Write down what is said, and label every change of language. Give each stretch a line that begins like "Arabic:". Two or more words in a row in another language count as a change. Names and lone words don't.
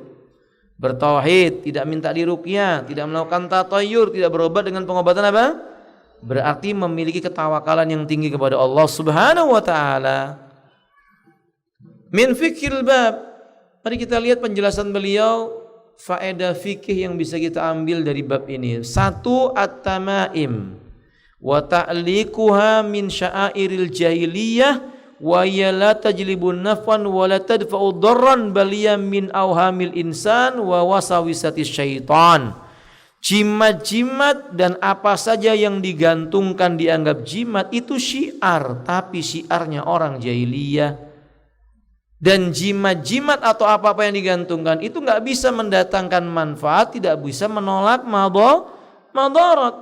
Indonesian: Bertauhid, tidak minta diruqyah, tidak melakukan tatayyur, tidak berobat dengan pengobatan apa? Berarti memiliki ketawakalan yang tinggi kepada Allah
Arabic: سبحانه وتعالى. من فقه الباب.
Indonesian: Mari kita lihat penjelasan beliau, faedah fikih yang bisa kita ambil dari bab ini. 1,
Arabic: التمائم وتعليقها من شعائر الجاهلية وهي لا تجلب نفعا ولا تدفع ضرا بل من أوهام الإنسان ووساوس الشيطان.
Indonesian: Jimat-jimat dan apa saja yang digantungkan dianggap jimat itu syiar, tapi syiarnya orang jahiliyah. Dan jimat-jimat atau apa-apa yang digantungkan itu nggak bisa mendatangkan manfaat, tidak bisa menolak madarat.